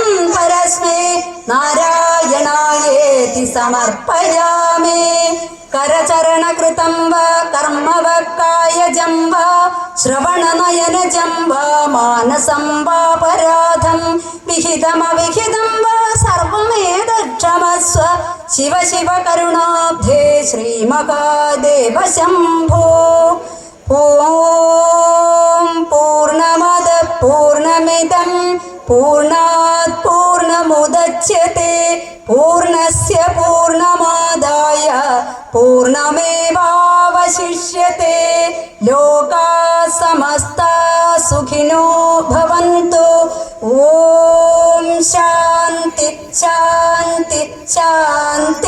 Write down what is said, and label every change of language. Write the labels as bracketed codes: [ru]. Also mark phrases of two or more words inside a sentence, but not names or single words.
[sa] പരസ്മൈ നാരായണായേതി സമർപ്പയാമി കരചരണകൃതം വാ കർമ്മവ കായജം വാ ശ്രവണനയനജം വാ മാനസം വാ പരാധം വിഹിതമവിഹിതം വാ സർവമേതക്ഷമസ്വ ശിവ ശിവ കരുണാബ്ധേ ശ്രീമഹാദേവ ശംഭോ. ഓം പൂർണ്ണമദ പൂർണ്ണമിദം പൂർണ്ണാത് പൂർണ്ണമുദച്യത്തെ പൂർണ്ണസ്യ പൂർണ്ണമാദായ പൂർണ്ണമേവാവശിഷ്യത്തെ ലോകാ സമസ്താ സുഖിനോ ഭവന്തു. ഓം ശാന്തി ശാന്തി ശാന്തി.